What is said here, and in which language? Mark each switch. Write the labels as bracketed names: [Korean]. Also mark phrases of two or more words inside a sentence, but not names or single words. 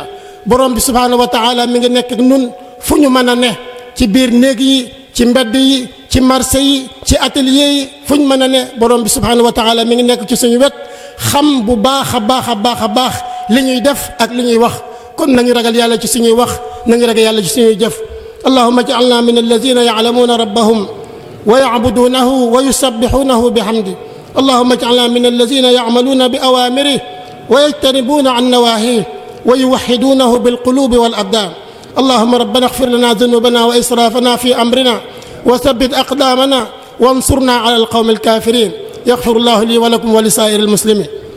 [Wolof] borom bi [Arabic] سبحانه وتعالى [Wolof] mi ngi nekk ak nun fu ñu mën a ne ci biir néeg yi ci mbedd yi ci marché yi ci atelier yi fu ñu mën a ne borom bi [Arabic] سبحانه وتعالى [Wolof] mi ngi nekk ci suñu wet xam bu baax a baax a baax a baax li ñuy def ak li ñuy wax. kon nañu ragal yàlla ci suñuy wax nañu ragal yàlla ci suñuy jëf. [Arabic] اللهم اجعلنا من الذين يعلمون ربهم ويعبدونه ويسبحونه بحمده. اللهم اجعلنا من الذين يعملون بأوامره ويجتنبون عن نواهيه ويوحدونه بالقلوب والأبدان. اللهم ربنا اغفر لنا ذنوبنا وإسرافنا في أمرنا وثبت أقدامنا وانصرنا على القوم الكافرين. يغفر الله لي ولكم ولسائر المسلمين.